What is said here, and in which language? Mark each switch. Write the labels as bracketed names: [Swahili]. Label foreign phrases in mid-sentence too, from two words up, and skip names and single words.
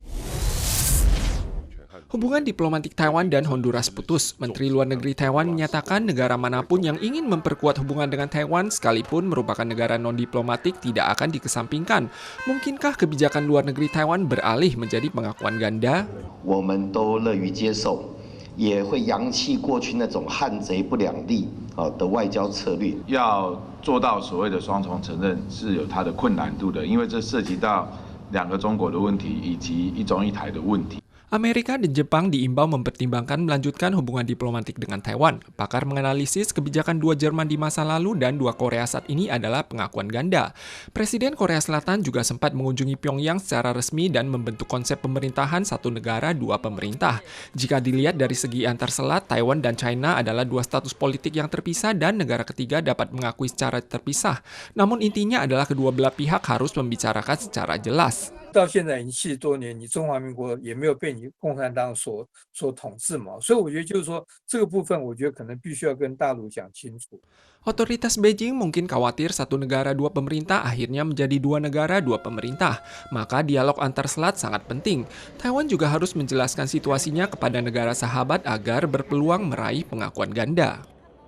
[Indonesian] Hubungan diplomatik Taiwan dan Honduras putus. Menteri Luar Negeri Taiwan menyatakan negara manapun yang ingin memperkuat hubungan dengan Taiwan sekalipun merupakan negara non-diplomatik tidak akan dikesampingkan. Mungkinkah kebijakan luar negeri Taiwan beralih menjadi pengakuan ganda? [Chinese] 我们都乐于接受，也会扬弃过去那种汉贼不两立的外交策略。要做到所谓的双重承认是有它的困难度的，因为这涉及到两个中国的问题以及一中一台的问题。 [Indonesian] Amerika dan Jepang diimbau mempertimbangkan melanjutkan hubungan diplomatik dengan Taiwan. Pakar menganalisis kebijakan dua Jerman di masa lalu dan dua Korea saat ini adalah pengakuan ganda. Presiden Korea Selatan juga sempat mengunjungi Pyongyang secara resmi dan membentuk konsep pemerintahan satu negara dua pemerintah. Jika dilihat dari segi antar selat, Taiwan dan China adalah dua status politik yang terpisah dan negara ketiga dapat mengakui secara terpisah. Namun intinya adalah kedua belah pihak harus membicarakan secara jelas. [Chinese] 到现在已经70多年，你中华民国也没有被你共产党所统治嘛，所以我觉得就是说这个部分，我觉得可能必须要跟大陆讲清楚。 [Indonesian] Otoritas Beijing mungkin khawatir satu negara dua pemerintah akhirnya menjadi dua negara dua pemerintah. Maka dialog antar selat sangat penting. Taiwan juga harus menjelaskan situasinya kepada negara sahabat agar berpeluang meraih pengakuan ganda.